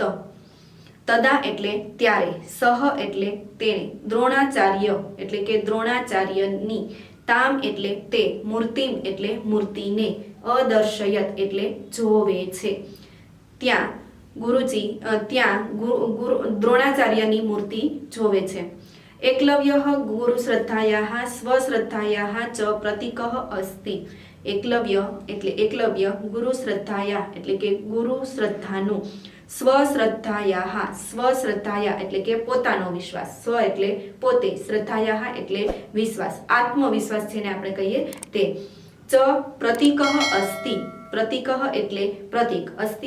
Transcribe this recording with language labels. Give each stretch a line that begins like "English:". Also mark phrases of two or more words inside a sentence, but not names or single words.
Gujarati: તદા એટલે ત્યારે, સહ એટલે તેણે, દ્રોણાચાર્ય એટલે કે દ્રોણાચાર્યની, તામ એટલે તે, મૂર્તિમ એટલે મૂર્તિને, અદર્શયત એટલે જોવે છે। ત્યાં ગુરુજી, ત્યાં દ્રોણાચાર્યની મૂર્તિ જોવે છે।
Sanskrit: एकलव्यः गुरुश्रद्धायाः स्वश्रद्धायाः च प्रतीकः अस्ति।
Gujarati: એકલવ્ય એટલે એકલવ્ય ગુરુ શ્રદ્ધાયા એટલે કે ગુરુ શ્રદ્ધાનું સ્વશ્રદ્ધાયા સ્વશ્રદ્ધાયા એટલે કે પોતાનો વિશ્વાસ સ્વ એટલે પોતે શ્રદ્ધાયા એટલે વિશ્વાસ આત્મવિશ્વાસ જેને આપણે કહીએ તે
Sanskrit: ચ પ્રતીકઃ અસ્તિ પ્રતીકઃ
Gujarati: એટલે પ્રતીક અસ્તિ